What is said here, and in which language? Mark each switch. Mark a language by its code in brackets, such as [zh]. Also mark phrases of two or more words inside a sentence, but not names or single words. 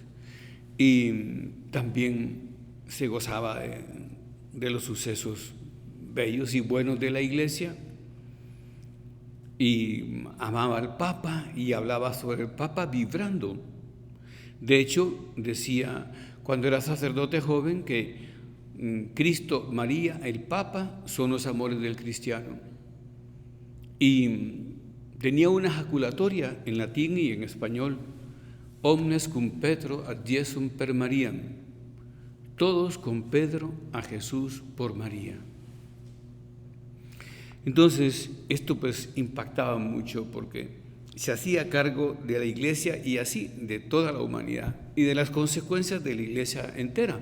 [es] Y también se gozaba de los sucesos bellos y buenos de la iglesia, y amaba al Papa y hablaba sobre el Papa vibrando. De hecho, decía cuando era sacerdote joven que Cristo, María, el Papa son los amores del cristiano. Y tenía una ejaculatoria en latín y en español: [la] omnes cum Petro ad Jesum per Mariam, [es] todos con Pedro a Jesús por María. Entonces, esto pues impactaba mucho porque se hacía cargo de la iglesia y así de toda la humanidad y de las consecuencias de la iglesia entera.